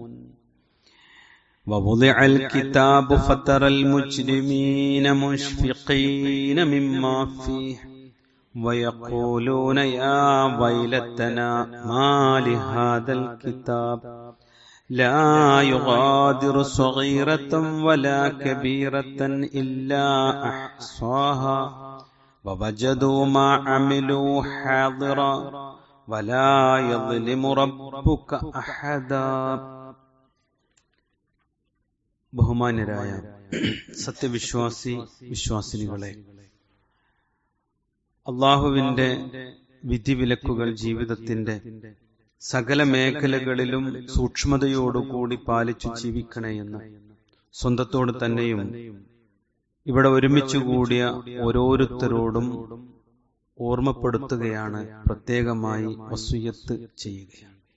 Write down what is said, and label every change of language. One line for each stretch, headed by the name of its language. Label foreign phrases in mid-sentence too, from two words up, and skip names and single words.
Arabic: ووضع الكتاب فترى المجرمين مشفقين مما فيه ويقولون يا ويلتنا ما لهذا الكتاب لا يغادر صغيرة ولا كبيرة إلا أحصاها ووجدوا ما عملوا حاضرا ولا يظلم ربك أحدا.
Malayalam: ബഹുമാന്യരായ വിശ്വാസിനികളെ, അള്ളാഹുവിന്റെ വിധിവിലക്കുകൾ ജീവിതത്തിന്റെ സകല മേഖലകളിലും സൂക്ഷ്മതയോടുകൂടി പാലിച്ചു ജീവിക്കണേ എന്ന് സ്വന്തത്തോട് തന്നെയും ഇവിടെ ഒരുമിച്ചു കൂടിയ ഓരോരുത്തരോടും ഓർമ്മപ്പെടുത്തുകയാണ്, പ്രത്യേകമായി വസിയ്യത്ത് ചെയ്യുകയാണ്.